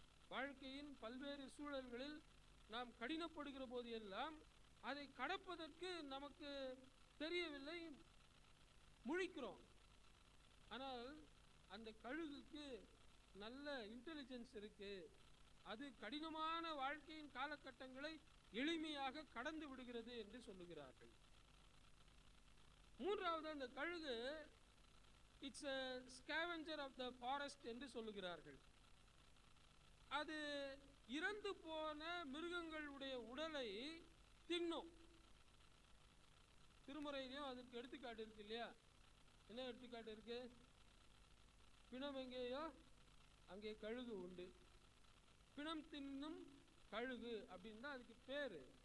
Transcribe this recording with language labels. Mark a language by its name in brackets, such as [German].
[Tamil] வாழ்க்கையின் பல்வேறு சூழல்களில் நாம் கடினப்படுகிற போது எல்லாம் அதை கடப்பதற்கு நமக்கு தெரியவில்லை, முழிக்கிறோம். ஆனால் அந்த கழுகுக்கு நல்ல இன்டெலிஜென்ஸ் இருக்கு. அது கடினமான வாழ்க்கையின் காலகட்டங்களை எளிமையாக கடந்து விடுகிறது என்று சொல்லுகிறார்கள். மூன்றாவது, அந்த கழுகு [English] it's a scavenger of the forest [Tamil] என்று சொல்லுகிறார்கள். அது இறந்து போன மிருகங்களுடைய உடலை தின்னும். திருமறையிலையும் அதற்கு எடுத்துக்காட்டு இருக்கு இல்லையா? என்ன எடுத்துக்காட்டு இருக்கு? பிணம் எங்கேயோ அங்கே கழுகு உண்டு. பிணம் தின்னும் கழுகு அப்படின்னு தான் அதுக்கு பேரு.